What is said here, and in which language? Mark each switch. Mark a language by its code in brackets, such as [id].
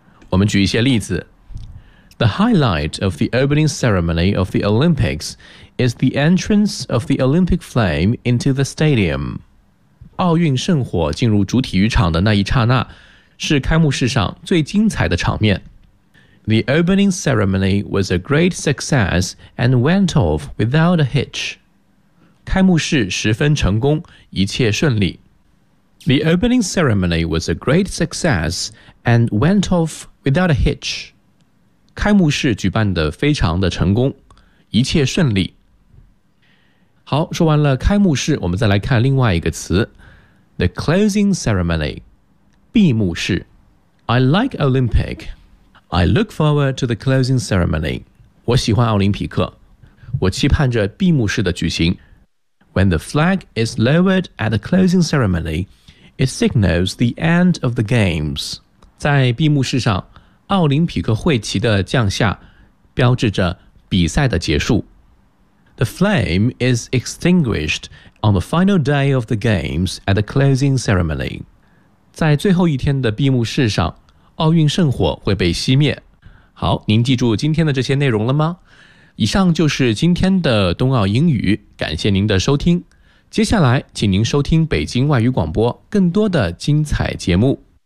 [zh] 我们举一些例子 [en] The highlight of the opening ceremony of the Olympics is the entrance of the Olympic flame into the stadium. [zh] 奥运圣火进入主体育场的那一刹那是开幕式上最精彩的场面。 [en] The opening ceremony was a great success and went off without a hitch. [zh] 开幕式十分成功，一切顺利。 [en] The opening ceremony was a great success and went off without a hitch. [zh] 开幕式举办得非常的成功，一切顺利。好，说完了开幕式，我们再来看另外一个词 ，the closing ceremony， 闭幕式。 [en] I like Olympic. I look forward to the closing ceremony. [zh] 我喜欢奥林匹克，我期盼着闭幕式的举行。 [en] When the flag is lowered at the closing ceremony, it signals the end of the games. [zh] 在闭幕式上。奥林匹克会旗的降下标志着比赛的结束。 [en] The flame is extinguished on the final day of the games at the closing ceremony. [zh] 在最后一天的闭幕式上奥运圣火会被熄灭。好您记住今天的这些内容了吗以上就是今天的冬奥英语感谢您的收听。接下来请您收听北京外语广播更多的精彩节目。